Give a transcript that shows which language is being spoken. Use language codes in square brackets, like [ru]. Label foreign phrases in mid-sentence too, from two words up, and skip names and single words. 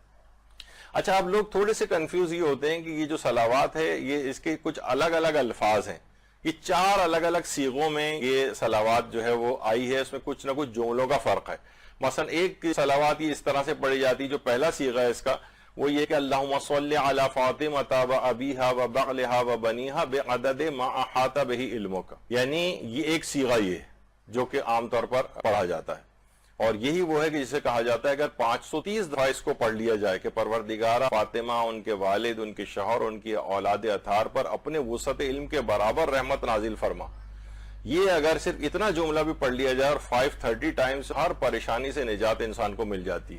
[ur] اچھا، اب لوگ تھوڑے سے کنفیوز یہ ہوتے ہیں کہ یہ جو صلوات ہے یہ اس کے کچھ الگ الگ الفاظ ہیں، یہ 4 الگ الگ صیغوں میں یہ صلوات جو ہے وہ آئی ہے، اس میں کچھ نہ کچھ جملوں کا فرق ہے۔ مثلا ایک صلوات یہ اس طرح سے پڑھی جاتی، جو پہلا صیغہ ہے اس کا وہ یہ کہ [ar] اللہم صلی علی فاطمۃ و ابیہا و بعلہا و بنیہا بعدد ما احاط بہ علمک، [ur] یعنی یہ ایک صیغہ یہ ہے جو کہ عام طور پر پڑھا جاتا ہے، اور یہی وہ ہے کہ جسے کہا جاتا ہے اگر 530 دفعہ اس کو پڑھ لیا جائے کہ پروردگار فاطمہ، ان کے والد، ان کے شوہر، ان کی اولاد اطہار پر اپنے وسعت علم کے برابر رحمت نازل فرما، یہ اگر صرف اتنا جملہ بھی پڑھ لیا جائے اور 530 ٹائمز ہر پریشانی سے نجات انسان کو مل جاتی ہے۔